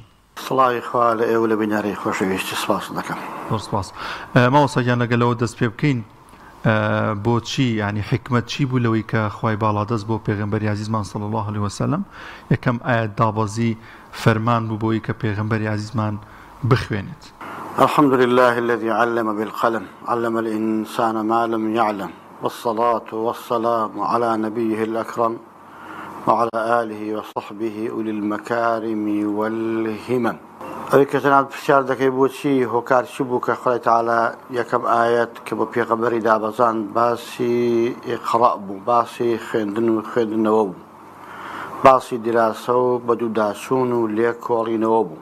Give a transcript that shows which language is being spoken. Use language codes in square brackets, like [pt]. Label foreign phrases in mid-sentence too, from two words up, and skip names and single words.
[ckb] سڵاوی خوا لە ئێوە لە بینیاری خۆشەویستی سپاس دەکەم. زۆر سپاس. مامۆستا گیان لەگەلەوە دەست پێ بکەین بۆچی ینی حکمت چی بوو لەوەی کە خوای باڵادەست بۆ پێغەمبەری عەزیزمان [ar] صلی الله علیه وسلم [ckb] یەکەم ئاەت دابەزی فەرمان بوو بۆی کە پێغەمبەری عەزیزمان بخوێنێت؟ [ar] الحمد لله الذي علم بالقلم علم الإنسان ما لم يعلم والصلاة والسلام على نبيه الأكرم وعلى آله وصحبه أولي المكارم والهمم. [ckb] ئەوەی کە جەناب پرسیار دەکەی بۆچی هۆکار چی بوو کە خوای تەعالا یەکەم ئاەت کە بۆ پێغەمبەری دابەزاند باسی ئیقرا بوو، باسی خوێندن و خوێندنەوە بوو، باسی دیراسە و بەدووداچوون و لێکۆڵینەوە بوو.